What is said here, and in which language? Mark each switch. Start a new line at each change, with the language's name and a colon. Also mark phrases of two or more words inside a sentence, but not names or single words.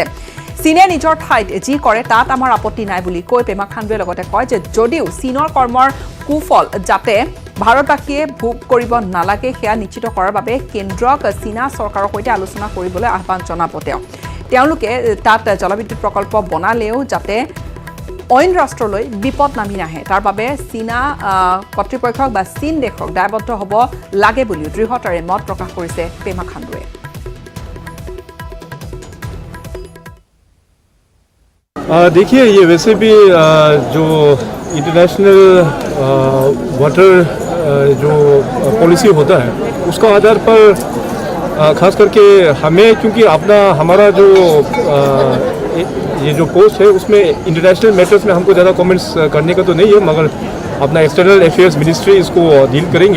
Assamese: চীনে নিজৰ ঠাইত যি কৰে তাত আমাৰ আপত্তি নাই বুলি কৈ পেমা খাণ্ডুৱে লগতে কয় যে যদিও চীনৰ কৰ্মৰ কুফল যাতে ভাৰতবাসীয়ে ভোগ কৰিব নালাগে সেয়া নিশ্চিত কৰাৰ বাবে কেন্দ্ৰক চীনা চৰকাৰৰ সৈতে আলোচনা কৰিবলৈ আহ্বান জনাব তেওঁলোকে তাত জলবিদ্যুৎ প্ৰকল্প বনালেও যাতে অইন ৰাষ্ট্ৰলৈ বিপদ নামি নাহে তাৰ বাবে চীনা কৰ্তৃপক্ষক বা চীন দেশক দায়বদ্ধ হ'ব লাগে বুলি দৃঢ়তাৰে মত প্ৰকাশ কৰিছে পেমা খাণ্ডুৱে।
Hindi: देखिए ये वैसे भी जो
English: international water
Hindi: जो पॉलिसी होता है उसका आधार पर खास करके हमें क्योंकि हमारा जो ये जो पोस्ट है उसमें
English: international matters
Hindi: में हमको ज़्यादा कमेंट्स करने का तो नहीं है, मगर अपना
English: external affairs ministry
Hindi: इसको डील करेंगे।